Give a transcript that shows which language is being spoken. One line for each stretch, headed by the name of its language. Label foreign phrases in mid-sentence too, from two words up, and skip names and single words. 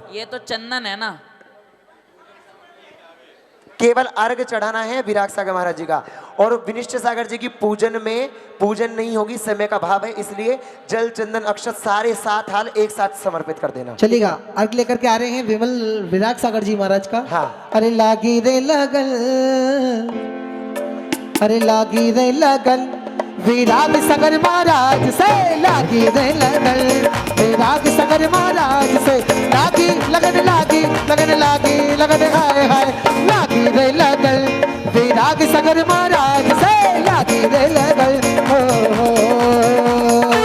Hindi: ये तो चंदन है ना। केवल अर्घ चढ़ाना है विराग सागर महाराज जी का। और विनिश्चय सागर जी की पूजन में पूजन नहीं होगी, समय का भाव है, इसलिए जल चंदन अक्षत सारे 7 हाल एक साथ समर्पित कर देना। चलेगा। अर्घ लेकर के आ रहे हैं विमल विराग सागर जी महाराज का। हाँ। अरे लागी रे लगन अरे लागी रे लगन विराग सागर महाराज से लागी रे लगन। विराग सागर महाराज से लागी लगन लागी लगन लागी लगन हाय हाय लागी रे लगन। विराग सागर महाराज से लागी रे लगन। हो